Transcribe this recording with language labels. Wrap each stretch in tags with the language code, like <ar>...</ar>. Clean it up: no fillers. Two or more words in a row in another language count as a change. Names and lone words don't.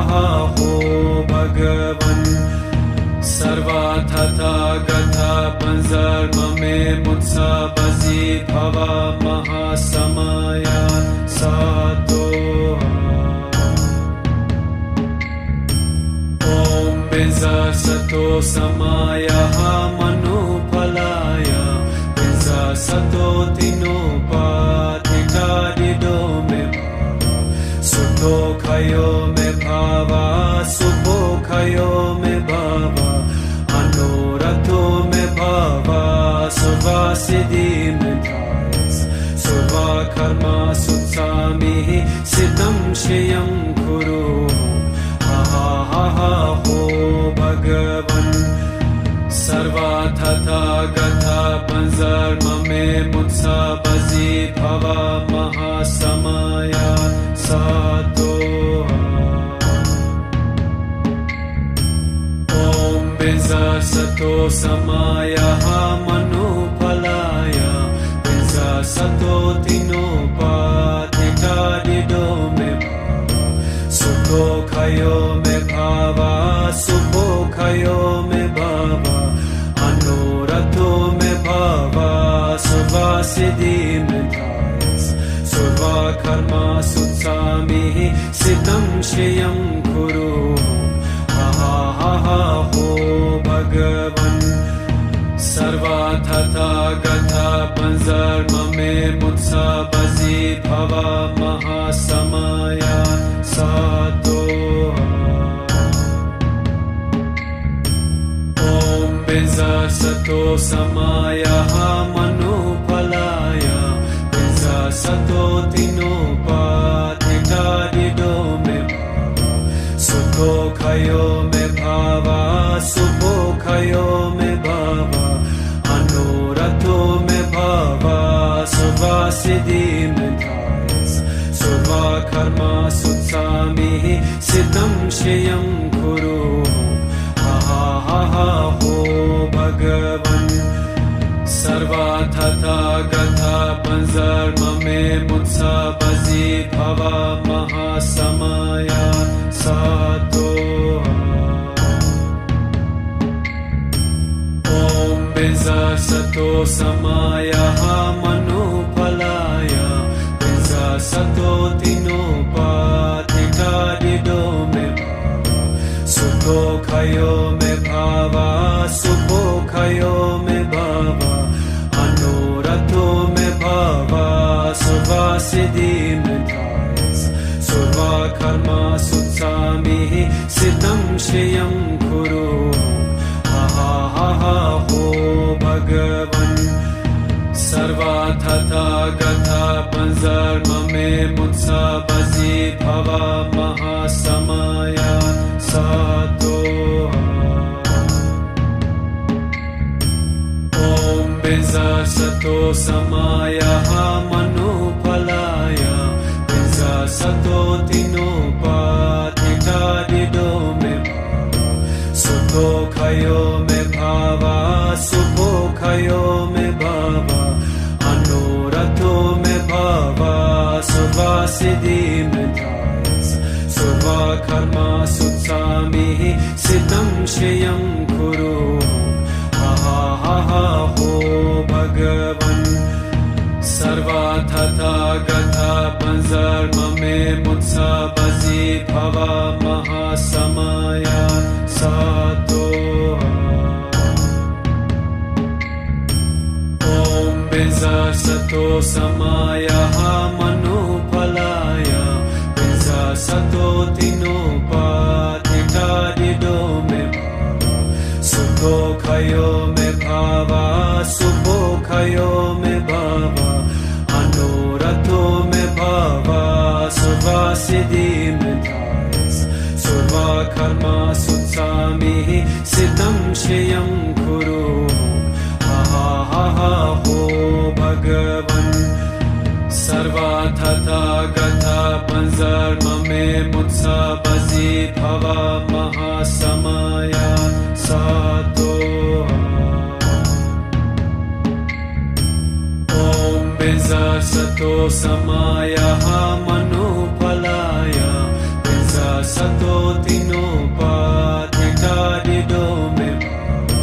<sa>हो भगवन् सर्वा तथा गता panzarmame mutsa bazi bhava mahasamaya sato. Om benza sato samaya manupalaya benza sato tinopatita dido me Sukho khayo me bhava, sukho khayo me bhava, anorato me bhava, sarva siddhi me thayas, sarva karma sutsami, siddham shriyam kuru, ha ha ha ha ho Bhagavan, sarva tata gatha panzarmame mutsa bazi bhava mahasamaya sato. Om benza sato samaya manupalaya benza sato tinopatita dido me sukho khayo me bhava, sukho khayo me bhava, anorato me bhava, sarva siddhi me thayas, sarva karma sutsami, siddham shriyam kuru, ha ha ha ha ho Bhagavan, sarva tata gatha panzarmame mutsa bazi bhava mahasamaya sato. Om benza sato samaya manupalaya benza sato tinopatita dido me sukho khayo me bhava, sukho khayo me bhava, anorato me bhava, sarva siddhi me thayas, sarva karma sutsami, siddham shriyam kuru, ha ha ha ha ho Bhagavan, sarva tata gatha panzarmame mutsa bazi bhava mahasamaya sato. Om benza sato samaya manupalaya benza sato tinopatita dido me sukho khayo me bhava, sukho khayo me bhava, anorato me bhava, sarva siddhi me thayas, sarva karma sutsami, siddham shriyam kuru, ha ha ha ha ho Bhagavan, sarva tata gatha panzarmame mutsa bazi bhava mahasamaya sato. Om benza sato samaya manupalaya benza sato tinopatita dido me sukho khayo me bhava, sukho khayo me bhava, anorato me bhava, sarva siddhi me thayas, sarva karma sutsami, siddham shriyam kuru, ha ha ha ha ho Bhagavan, sarva tata gatha panzarmame mutsa bazi bhava mahasamaya sato. Om benza sato samaya manupalaya benza sato tinopatita dido me sukho khayo me bhava, sukho khayo me bhava, anorato me bhava, sarva siddhi me thayas, sarva karma sutsami, siddham shriyam kuru, ha ha ha ha ho Bhagavan, sarva tata gatha panzarmame mutsa bazi bhava mahasamaya sato. Om benza sato samaya manupalaya benza sato tinopatita dido me</sa>